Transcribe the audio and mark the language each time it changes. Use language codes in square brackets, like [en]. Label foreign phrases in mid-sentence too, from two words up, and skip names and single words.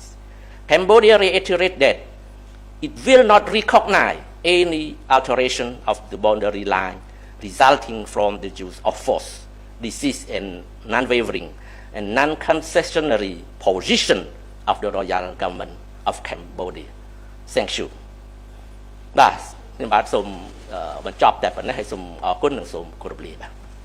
[en] Cambodia reiterates that it will not recognize any alteration of the boundary line resulting from the use of force. This is a non-wavering and non-concessionary position of the Royal Government of Cambodia. Thank you. [km] បាទខ្ញុំបាទសូមបញ្ចប់តែប៉ុណ្ណេះហើយសូមអរគុណនិងសូមគោរពលាបាទ